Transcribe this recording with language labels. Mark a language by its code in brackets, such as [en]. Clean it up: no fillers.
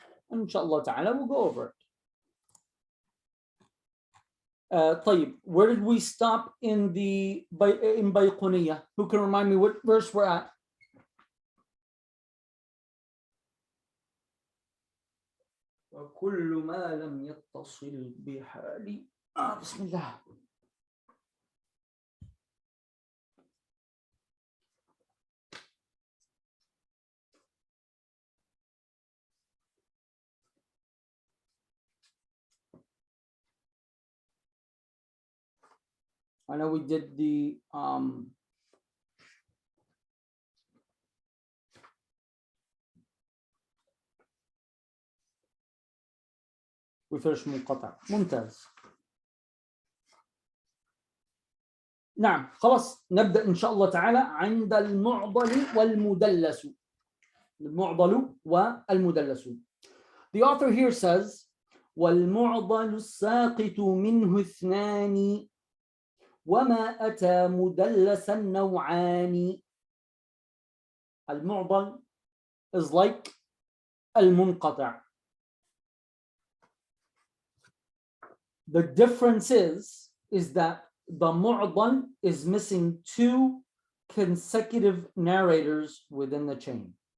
[en] Inshallah ta'ala, we'll go over it. طيب, where did we stop in Bayquniyah? Who can remind me what verse we're at? [ar] وكل ما لم يتصل بحالي بسم الله. [en] I know we did the we finished منقطع. [ar] ممتاز. نعم خلاص نبدأ إن شاء الله تعالى عند المعضل والمدلس. المعضل والمدلس. [en] The author here says [ar] والمعضل الساقط منه اثنان وما أتى مدلسا نوعان. [en] المعضل is like المنقطع. The difference is that the mu'dal is missing two consecutive narrators within the chain.